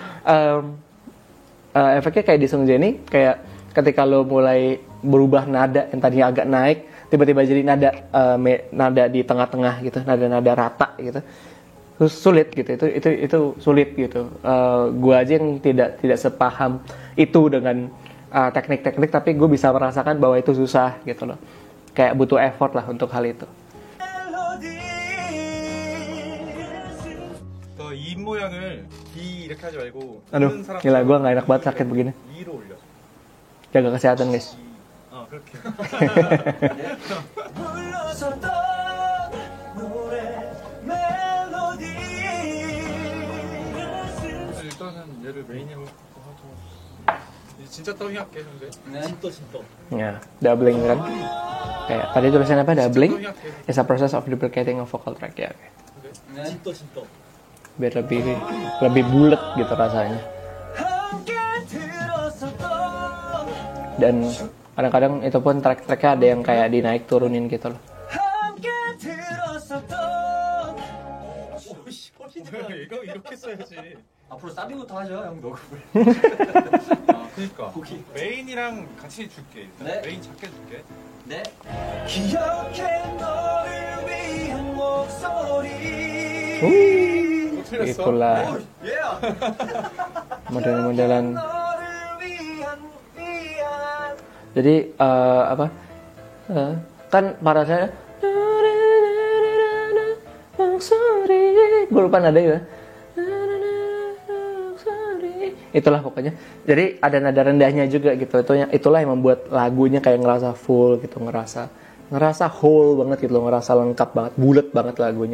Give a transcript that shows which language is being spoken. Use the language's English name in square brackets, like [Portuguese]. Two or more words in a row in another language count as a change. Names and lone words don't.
[Indonesian] Efeknya kayak di Songjae ini kayak ketika lo mulai berubah nada yang tadinya agak naik tiba-tiba jadi nada di tengah-tengah gitu, nada rata gitu. Terus sulit gitu, itu sulit gitu. Gue aja yang tidak sepaham itu dengan teknik-teknik, tapi gue bisa merasakan bahwa itu susah gitu loh. Kayak butuh effort lah untuk hal itu. [Korean] 너 입 모양을 D 이렇게 하지 말고. [Indonesian] Aduh, [Korean] 듣는 사람 [Indonesian] gila gue gak enak banget sakit begini. [Korean] E로 올려. [Indonesian] Jaga kesehatan guys. [Korean] 그렇게. 불렀었던 노래 멜로디 일단은 얘를 메인으로 하죠. 이제 진짜 더빙 할게 현재. 네. [Indonesian] Ya, doubling kan. Kayak tadi tulisannya apa? [English] Doubling is a process of duplicating a vocal track ya. [Indonesian] Oke. [Korean] 네. [Indonesian] Biar lebih bulat gitu rasanya. [Korean] 함께 들었었던 [Indonesian] Dan kadang-kadang itu pun track-tracknya ada yang kayak dinaik turunin gitu loh. [Korean] 함께 들었었던 이거 이렇게 써야지. 앞으로 사비부터 하죠, 형 녹음을. 그니까. 메인이랑 같이 줄게. 일단. 네. 메인 작게 줄게. 네. 기억해 너를 위한 목소리 틀렸어? [Indonesian] Itulah [Korean] 예. [Indonesian] model-modelan. [Korean] 너를 위한 [Indonesian] Jadi kan para saya gue lupa nada ya. Itulah pokoknya. Jadi ada nada rendahnya juga gitu. Itulah yang membuat lagunya kayak ngerasa full gitu, ngerasa whole banget gitu loh, ngerasa lengkap banget, bulat banget lagunya.